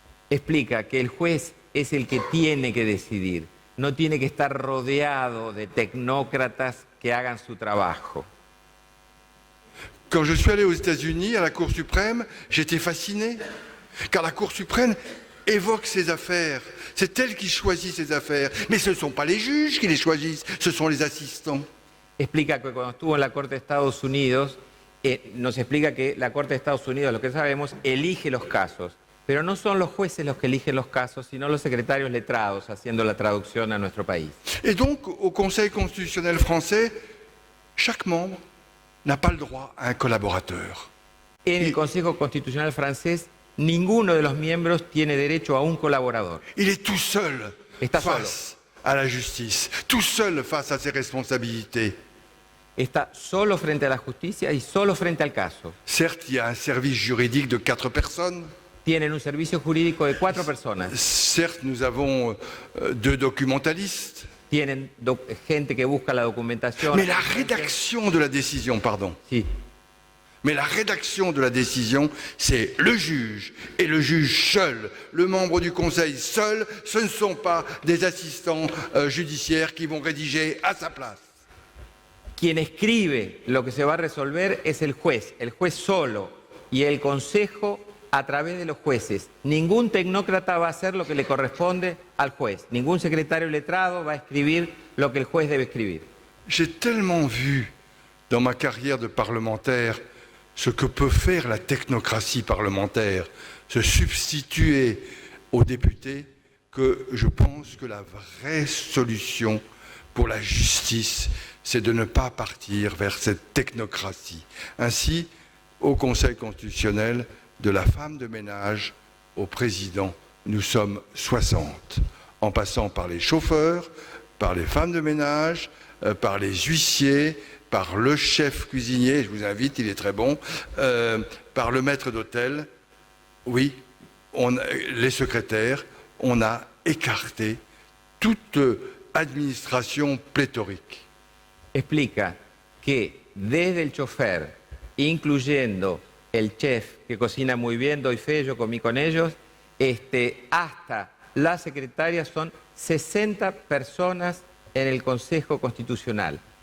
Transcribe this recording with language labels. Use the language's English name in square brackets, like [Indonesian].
[Spanish] Explica que el juez es el que tiene que decidir, no tiene que estar rodeado de tecnócratas que hagan su trabajo. [French] Quand je suis allé aux États-Unis, à la Cour suprême, j'étais fasciné, car la Cour suprême évoque ses affaires. C'est elle qui choisit ses affaires. Mais ce ne sont pas les juges qui les choisissent, ce sont les assistants. [Spanish] Explica que cuando estuvo en la Corte de Estados Unidos, nos explica que la Corte de Estados Unidos, lo que sabemos, elige los casos. Pero no son los jueces los que eligen los casos, sino los secretarios letrados haciendo la traducción a nuestro país. [French] Et donc, au Conseil constitutionnel français, chaque membre n'a pas le droit à un collaborateur. [Spanish] En el Consejo Constitucional francés, ninguno de los miembros tiene derecho a un colaborador. [French] Il est tout seul [Spanish] Está [French] face à la justice, tout seul face à ses responsabilités. [Spanish] Está solo frente a la justicia y solo frente al caso. [French] Certes, il y a un service juridique de 4 personnes. [Spanish] Tienen un servicio jurídico de 4 personas. [French] Certes, nous avons 2 documentalistes. [Spanish] tienen gente que busca la documentación. [French] Mais la rédaction de la décision, pardon. [Spanish] Sí. [French] Mais la rédaction de la décision, c'est le juge, et le juge seul, le membre du Conseil seul, ce ne sont pas des assistants judiciaires qui vont rédiger à sa place. [Spanish] Quien escribe lo que se va a resolver es el juez solo, y el Consejo a través de los jueces. Ningún tecnócrata va a hacer lo que le corresponde al juez. Ningún secretario letrado va a escribir lo que el juez debe escribir. [French] J'ai tellement vu dans ma carrière de parlementaire ce que peut faire la technocratie parlementaire, se substituer aux députés, que je pense que la vraie solution pour la justice, c'est de ne pas partir vers cette technocratie. Ainsi, au Conseil constitutionnel, de la femme de ménage au président, nous sommes 60, en passant par les chauffeurs, par les femmes de ménage, par les huissiers, par le chef cuisinier, je vous invite, il est très bon, par le maître d'hôtel, oui, les secrétaires, on a écarté toute administration pléthorique. [Spanish] Explica que desde el chofer, incluyendo el chef que cocina muy bien, doy fe, yo comí con ellos, hasta las secretarias son 60 personas en el Consejo Constitucional.